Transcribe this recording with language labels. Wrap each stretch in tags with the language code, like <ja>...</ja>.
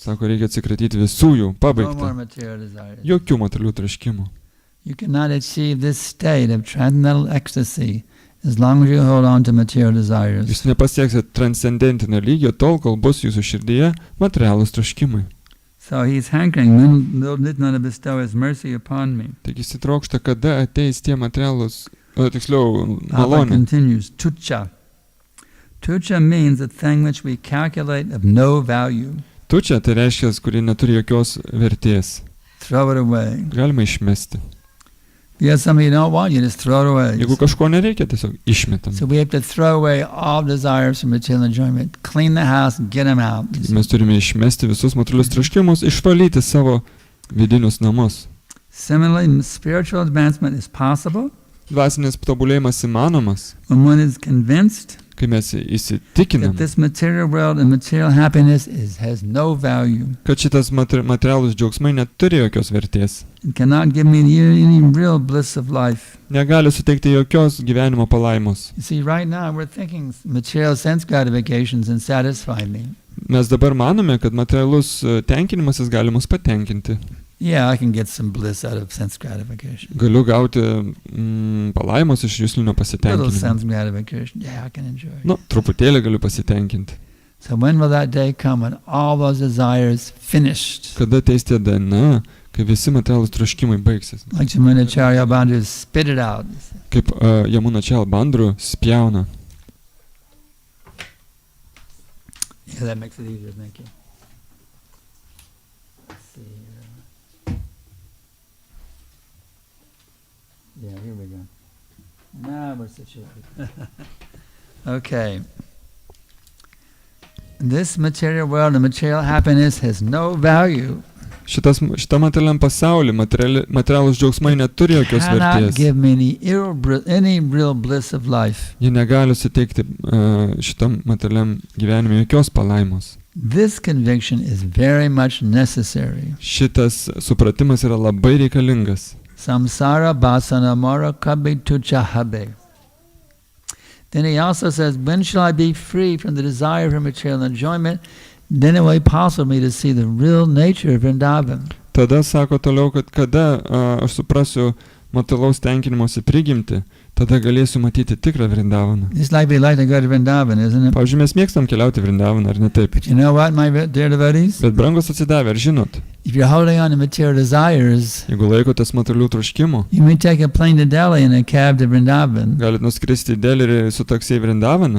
<lt>Sako, reikia atsikratyti visų jų,</lt> <en>No more</en> <lt>pabaigta.</lt> <en>material desires.</en> <lt>Jokių materialių troškimų.</lt> <en>You cannot achieve this state of transcendental ecstasy as long as you hold on to material desires.</en> <lt>Jūs nepasieksit transcendentinio lygio tol, kol bus jūsų širdyje materialūs troškimai.</lt> <en>So he's hankering, when will Nityananda bestow his mercy upon me?</en> <lt>Taigi jis trokšta, kada ateis tie materialūs, tiksliau,</lt> <en>Prabhupada</en> <lt>malonė.</lt> <en>continues, tucha. Tucha means a thing which we calculate of no value.</en> <lt>tučia, tai reiškia, kuri neturi jokios vertės.</lt> <en>Throw it away.</en> <lt>Galima išmesti.</lt> <en>If you have something you don't want, you just throw it away.</en> <lt>Jeigu kažko nereikia, tiesiog išmetam.</lt> <en>So we have to throw away all desires for material enjoyment. Clean the house, get them out.</en> <lt>Mes turime išmesti visus materialius troškimus, išvalyti savo vidinius namus.</lt> <en>Similarly, spiritual advancement is possible</en> <lt>Dvasinis tobulėjimas įmanomas,</lt> <en>when one is convinced</en> <lt>kai mes</lt> <en>that</en> <lt>įsitikiname,</lt> <en>this material world and material happiness has no value.</en> <lt>kad šitas materialus džiaugsmai neturi jokios vertės.</lt> <en>It cannot give me any real bliss of life.</en> <lt>Negali suteikti jokios gyvenimo palaimos.</lt> <en>You see, right now we're thinking material sense gratifications and satisfy me.</en> <lt>Mes dabar manome, kad materialus tenkinimasis gali mus patenkinti.</lt> <en>Yeah, I can get some bliss out of sense gratification.</en> <lt>Galiu gauti palaimos iš juslinio</lt> <en>Little</en> <lt>pasitenkinimo.</lt> <en>sense gratification. Yeah, I can enjoy it.</en> <lt>Nu, truputėlį galiu pasitenkinti.</lt> <en>So when will that day come when all those desires finished?</en> <lt>Kada ateis tie diena, kai visi materialūs troškimai baigsis.</lt> <en>Like Chamunacharya Bandhu spit it out.</en> <lt>Kaip Jamuna Čelbandru spjauna.</lt> <en>Yeah, that makes it easier, thank you. Let's see here. Yeah, here we go. Now we're situated. Okay. This material world and material happiness has no value.</en> <lt>Šitą materialiam pasaulį, materialūs džiaugsmai neturi jokios</lt> <en>Cannot</en> <lt>vertės.</lt> <en>give me any real bliss of life.</en> <lt>Jie negali suteikti šitam materialiam gyvenime jokios palaimos.</lt> <en>This conviction is very much necessary.</en> <lt>Šitas supratimas yra labai reikalingas.</lt> <bn>Samsara basana mara kabe tucha habe.</bn> <en>Then he also says, when shall I be free from the desire for material enjoyment? Then it will be possible for me to see the real nature of Vrindavan.</en> <lt>Tada sako toliau, kad kada aš suprasiu materialaus tenkinimosi prigimtį, tada galėsiu matyti tikrą Vrindavaną.</lt> <en>It's like we like to go to Vrindavan, isn't it?</en> <lt>Pavyzdžiui, mes mėgstam keliauti Vrindavaną, ar ne taip?</lt> <en>But you know what, my dear devotees?</en> <lt>Bet brangus atsidavę, ar žinot,</lt> <en>If you're holding on to material desires,</en> <lt>jeigu laikotės materialių troškimų,</lt> <en>you may take a plane to Delhi and a cab to Vrindavan,</en> <lt>galit nuskristi į Delį ir su taksiai Vrindavaną,</lt>